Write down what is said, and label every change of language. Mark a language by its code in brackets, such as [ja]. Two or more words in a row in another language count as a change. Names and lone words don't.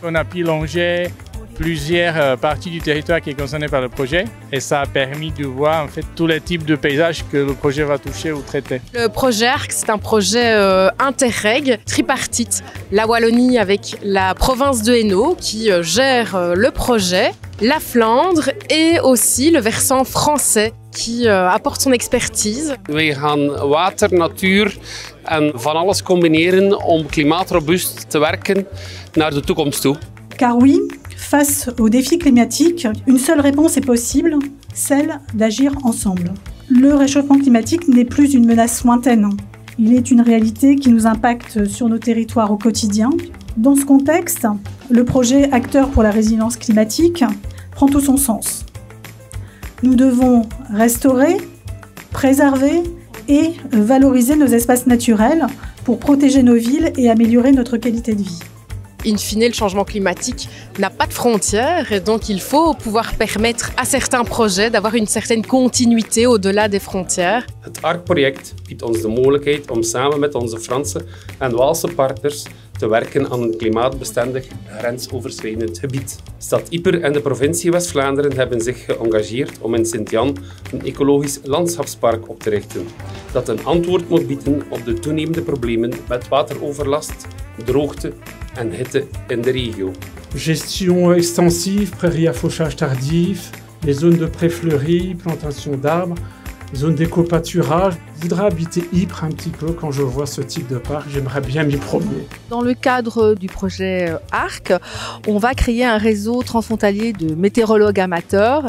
[fr] On a pu longer plusieurs parties du territoire qui est concerné par le projet et ça a permis de voir en fait tous les types de paysages que le projet va toucher ou traiter. Le projet ARC, c'est un projet interreg, tripartite. La Wallonie avec la province de Hainaut qui gère le projet, la Flandre et aussi le versant français qui apporte son expertise. [nl] Wij gaan water, natuur en van alles combineren om klimaatrobuust te werken naar de toekomst toe. [fr] Car oui, face aux défis climatiques, une seule réponse est possible, celle d'agir ensemble. Le réchauffement climatique n'est plus une menace lointaine. Il est une réalité qui nous impacte sur nos territoires au quotidien. Dans ce contexte, le projet Acteurs pour la résilience climatique prend tout son sens. Nous devons restaurer, préserver et valoriser nos espaces naturels pour protéger nos villes et améliorer notre qualité de vie. In fine, le changement climatique n'a pas de frontières et donc il faut pouvoir permettre à certains projets d'avoir une certaine continuité au-delà des frontières. [nl] Het ARC-project biedt ons de mogelijkheid om samen met onze Franse en Waalse partners te werken aan een klimaatbestendig grensoverschrijdend gebied. Stad Ieper en de provincie West-Vlaanderen hebben zich geëngageerd om in Sint-Jan een ecologisch landschapspark op te richten, dat een antwoord moet bieden op de toenemende problemen met wateroverlast, droogte en hitte in de regio. [fr] Gestion extensive, prairies à fauchage tardif, les zones de prés fleuris, plantation d'arbres, zones d'éco-pâturage. Je voudrais habiter Ypres un petit peu quand je vois ce type de parc, j'aimerais bien m'y promener. Dans le cadre du projet ARC, on va créer un réseau transfrontalier de météorologues amateurs